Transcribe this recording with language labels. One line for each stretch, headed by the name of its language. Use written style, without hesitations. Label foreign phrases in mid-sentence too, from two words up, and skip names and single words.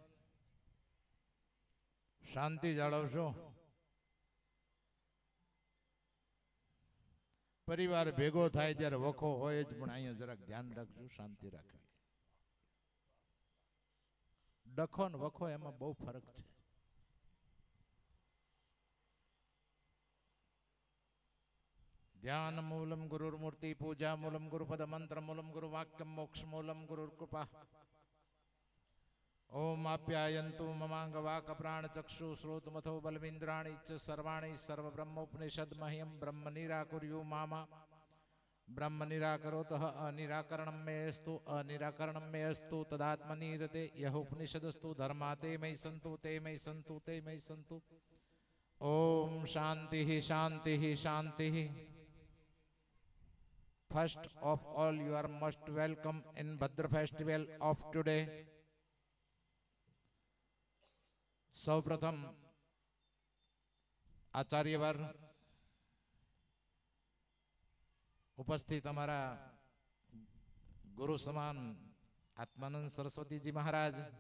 Gujarati: શાંતિ જાળવશો. પરિવાર ભેગો થાય ત્યારે વખો હોય જ, પણ અહીંયા જરાક ધ્યાન રાખજો, શાંતિ રાખવી. ડખો ને વખો એમાં બહુ ફરક છે.
Sanskrit: ध्यान मूलम गुरुर्मूर्ति पूजा मूलम गुरुपद मंत्र मूलम गुरु वाक्यम मोक्ष मूलम गुरुर्कृपा. ओम आप्यायन्तु ममांग वाक प्राण चक्षु श्रोत मथो बलमिंद्राणि च सर्वाणि सर्व ब्रह्मोपनिषद मह्यम ब्रह्म निराकुर्यु मामा. ब्रह्म निराकरोतः अनिराकरणं मे अस्तु अनिराकरणं मे अस्तु तदात्मनिरते यह उपनिषदस्तु धर्मा ते मयि सन्तु ते मयि सन्तु ते मयि सन्तु. ओम शांति शांति शांति.
English: First of all, you are most welcome in Bhadra festival of today.
Gujarati: સૌપ્રથમ આચાર્યવર, ઉપસ્થિત અમારા ગુરુ સમાન આત્માનંદ સરસ્વતીજી મહારાજ,